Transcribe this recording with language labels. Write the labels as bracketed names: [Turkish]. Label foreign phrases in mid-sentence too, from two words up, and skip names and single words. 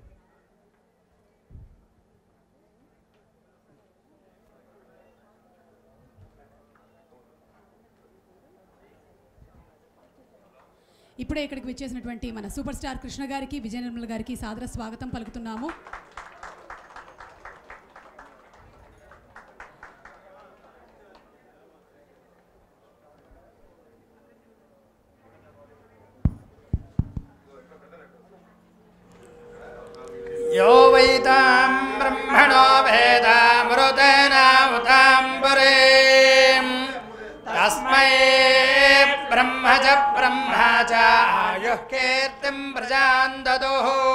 [Telugu] ఇప్పుడే ఇక్కడికి విచ్చేసినటువంటి మన సూపర్ స్టార్ కృష్ణ గారికి, విజయ నిర్మల గారికి సాదర స్వాగతం పలుకుతున్నాము. [Sanskrit] यो वैतां ब्रह्मणो वेदामृतेनावताम्बरें तस्मै ब्रह्म च ब्रह्मा च आयुः कीर्तिं प्रजां ददुः